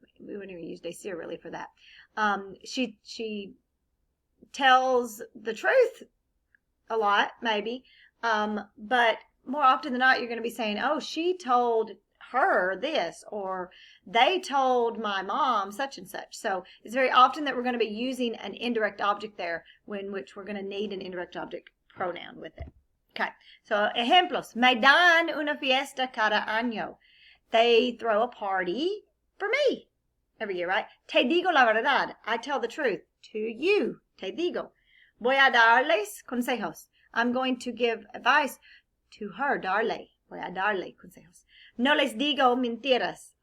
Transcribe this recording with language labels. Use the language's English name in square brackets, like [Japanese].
[English] We wouldn't even use decir really for that. She tells the truth a lot, maybe, but more often than not, you're going to be saying, oh, she told her this, or they told my mom such and such. So it's very often that we're going to be using an indirect object there, which we're going to need an indirect object pronoun with it. Okay, so ejemplos. [Spanish] Me dan una fiesta cada año. [English] They throw a party for me every year, right? [Spanish] Te digo la verdad. [English] I tell the truth to you. [Spanish] Te digo. Voy a darles consejos. [English] I'm going to give advice to her. [Spanish] Darle. Voy a darle consejos. No les digo mentiras.